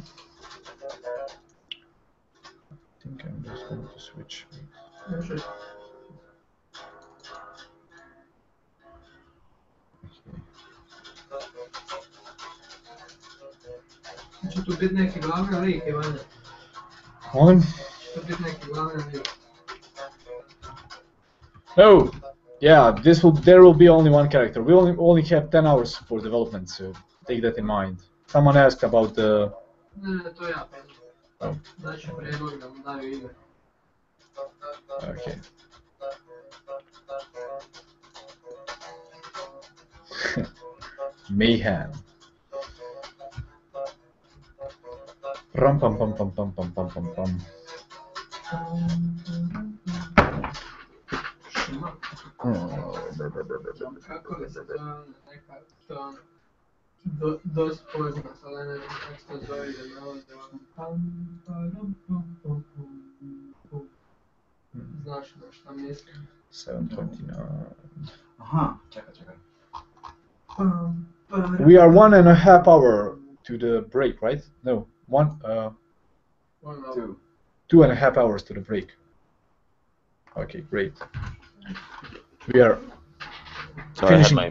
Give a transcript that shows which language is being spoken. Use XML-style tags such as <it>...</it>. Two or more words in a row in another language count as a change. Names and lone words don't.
<en>I think I'm just going to switch.</en> <hr>Može.</hr> <en>Okay.</en> <hr>Će tu biti neki glavni lik, Ivane? Molim? Će tu biti neki glavni lik?</hr> <en>Oh, yeah. There will be only one character. We only have 10 hours for development, so take that in mind. Someone asked about the.</en> <hr>Ne, to ja pitam.</hr> <en>Oh,</en> <hr>Znači prijedlog da mu daju ime.</hr> <en>okay. Mayhem. Ram pam pam pam pam pam pam pam pam.</en> <hr>Šuma. Kako li se zove neka to dosta poznat, ali ne znam kako se to zove da nalaze Znaš na šta mislim? 7:29. Aha, čekaj.</hr> <en>We are 1.5 hour to the break, right? No, one. 2. 2.5 hours to the break. Okay, great. We are Sorry, I had finishing my</en>